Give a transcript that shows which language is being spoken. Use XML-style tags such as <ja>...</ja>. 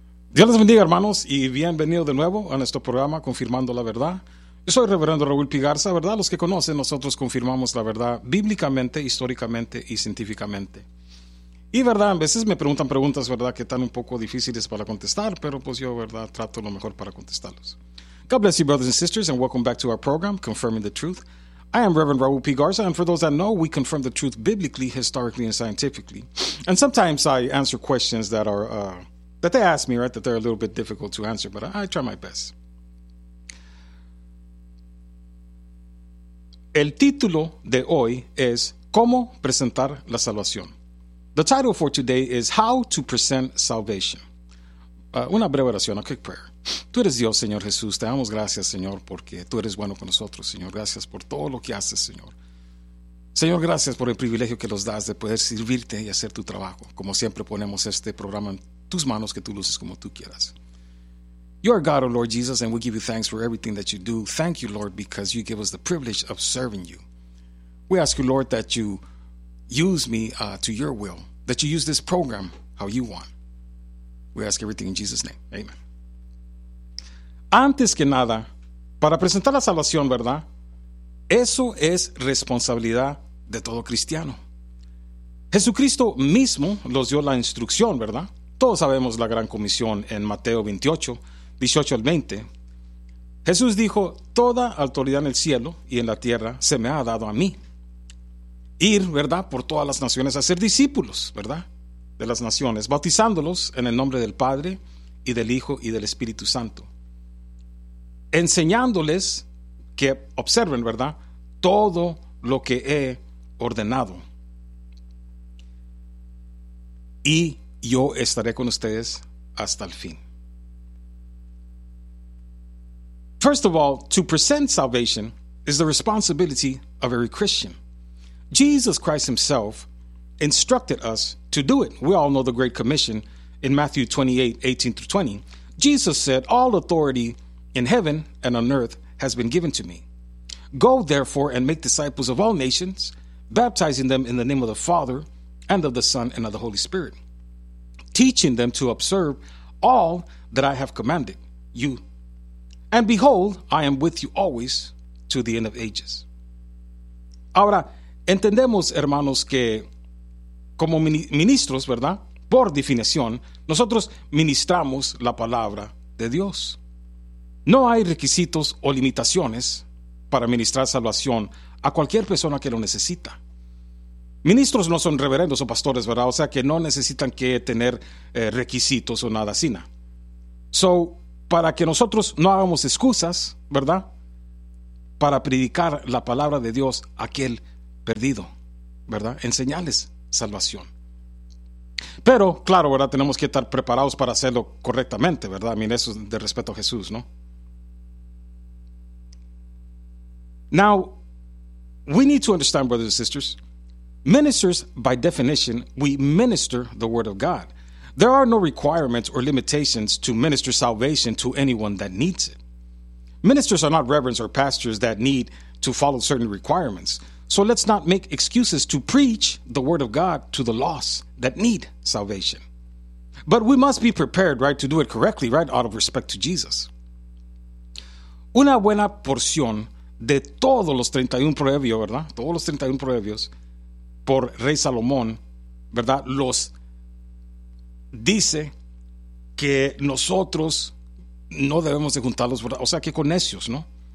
<es>Dios les bendiga, hermanos, y bienvenido de nuevo a nuestro programa Confirmando la Verdad. Yo soy Reverendo Raúl Pigarza, ¿verdad? Los que conocen, nosotros confirmamos la verdad bíblicamente, históricamente y científicamente. Y, ¿verdad? A veces me preguntan preguntas, ¿verdad?, que están un poco difíciles para contestar, pero pues yo, ¿verdad?, trato lo mejor para contestarlos.</es> <en>God bless you, brothers and sisters, and welcome back to our program, Confirming the Truth. I am Reverend Raúl P. Garza, and for those that know, we confirm the truth biblically, historically, and scientifically. And sometimes I answer questions that are that they ask me, right, that they're a little bit difficult to answer, but I try my best.</en> <es>El título de hoy es ¿Cómo presentar la salvación?</es> <en>The title for today is How to Present Salvation.</en> <es>Una breve oración,</es> <en>a quick prayer.</en> <es>Tú eres Dios, Señor Jesús. Te damos gracias, Señor, porque tú eres bueno con nosotros, Señor. Gracias por todo lo que haces, Señor. Señor, gracias por el privilegio que nos das de poder servirte y hacer tu trabajo. Como siempre, ponemos este programa en tus manos, que tú luces como tú quieras.</es> <en>You are God, O Lord Jesus, and we give you thanks for everything that you do. Thank you, Lord, because you give us the privilege of serving you. We ask you, Lord, that you use me to your will, that you use this program how you want. We ask everything in Jesus' name. Amen.</en> <es>Antes que nada, para presentar la salvación, ¿verdad? Eso es responsabilidad de todo cristiano. Jesucristo mismo nos dio la instrucción, ¿verdad? Todos sabemos la gran comisión en Mateo 28, 18 al 20. Jesús dijo, toda autoridad en el cielo y en la tierra se me ha dado a mí. Ir, ¿verdad?, por todas las naciones a ser discípulos, ¿verdad?, de las naciones, bautizándolos en el nombre del Padre y del Hijo y del Espíritu Santo, enseñándoles que observen, ¿verdad?, todo lo que he ordenado. Y yo estaré con ustedes hasta el fin.</es> <en>First of all, to present salvation is the responsibility of every Christian. Jesus Christ himself instructed us to do it. We all know the Great Commission in Matthew 28, 18 through 20. Jesus said, all authority in heaven and on earth has been given to me. Go therefore and make disciples of all nations, baptizing them in the name of the Father and of the Son and of the Holy Spirit, teaching them to observe all that I have commanded you. And behold, I am with you always to the end of ages.</en> <es>Ahora, entendemos, hermanos, que como ministros, ¿verdad? Por definición, nosotros ministramos la palabra de Dios. No hay requisitos o limitaciones para ministrar salvación a cualquier persona que lo necesita. Ministros no son reverendos o pastores, ¿verdad? O sea, que no necesitan que tener requisitos o nada así. So, para que nosotros no hagamos excusas, ¿verdad?, para predicar la palabra de Dios a aquel perdido, ¿verdad?, enseñarles salvación. Pero, claro, ¿verdad?, tenemos que estar preparados para hacerlo correctamente, ¿verdad? Mira, eso es de respeto a Jesús, ¿no?</es> <en>Now, we need to understand, brothers and sisters, ministers, by definition, we minister the word of God. There are no requirements or limitations to minister salvation to anyone that needs it. Ministers are not reverends or pastors that need to follow certain requirements. So let's not make excuses to preach the word of God to the lost that need salvation. But we must be prepared, right, to do it correctly, right, out of respect to Jesus.</en> <es>Una buena porción de todos los 31 proverbios, ¿verdad?, todos los 31 proverbios por Rey Salomón, ¿verdad?, los dice que nosotros no debemos de juntarlos, ¿verdad?, o sea, que con necios, ¿no?</es>